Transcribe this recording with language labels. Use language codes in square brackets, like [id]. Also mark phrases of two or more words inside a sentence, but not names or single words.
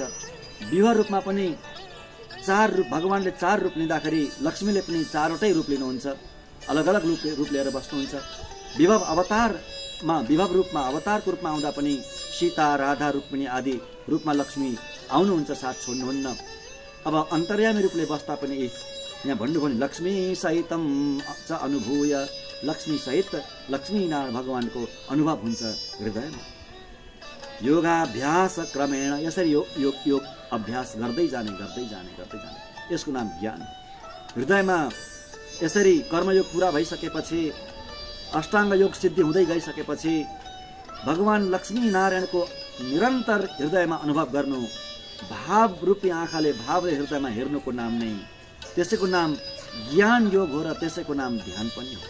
[ne] विवाह रूपमा पनि 4 रूप, भगवानले 4 रूप लिँदाखेरि लक्ष्मीले पनि 4वटै रूप लिनुहुन्छ, अलग अलग रूप लिएर बस्नुहुन्छ। विभव रूपमा, अवतारको रूपमा आउँदा पनि सीता, राधा, रुक्मिणी आदि रूपमा लक्ष्मी आउनुहुन्छ, साथ छोड्नुहुन्न। अब अन्तर्यामी रूपले बस्दा पनि यहाँ भन्नुभयो नि [sa] लक्ष्मी सहितम च अनुभूय, [ne] लक्ष्मी सहित लक्ष्मीनारायण भगवानको अनुभव हुन्छ हृदयमा। [sa] योगाभ्यास क्रमेण, [ne] यसरी योग अभ्यास गर्दै जाने, यसको नाम ज्ञान। हृदयमा यसरी कर्मयोग पुरा भइसकेपछि, अष्टाङ्ग योग सिद्धि हुँदै गइसकेपछि भगवान लक्ष्मी नारायणको निरन्तर हृदयमा अनुभव गर्नु, भाव रूपी आँखाले, भावले हृदयमा हेर्नुको नाम नै, त्यसैको नाम ज्ञान योग हो र त्यसैको नाम ध्यान पनि हो।